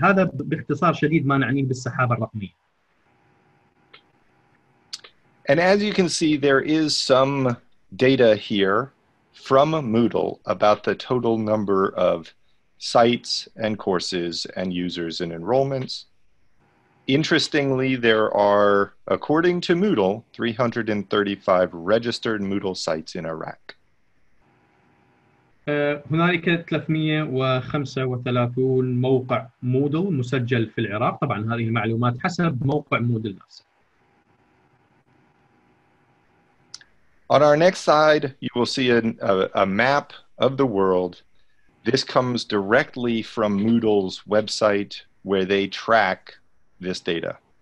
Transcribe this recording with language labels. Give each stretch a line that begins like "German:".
Arabic: هذا باختصار شديد ما نعنيه بالسحابة الرقمية.
English: And as you can see, there is some data here from Moodle about the total number of sites and courses and users and enrollments. Interestingly, there are, according to Moodle, 335 registered Moodle sites in Iraq.
Arabic: هنالك 335 موقع مودل مسجل في العراق، طبعا هذه المعلومات حسب موقع مودل نفسه.
English: On our next slide, you will see a map of the world. This comes directly from Moodle's website where they track this data.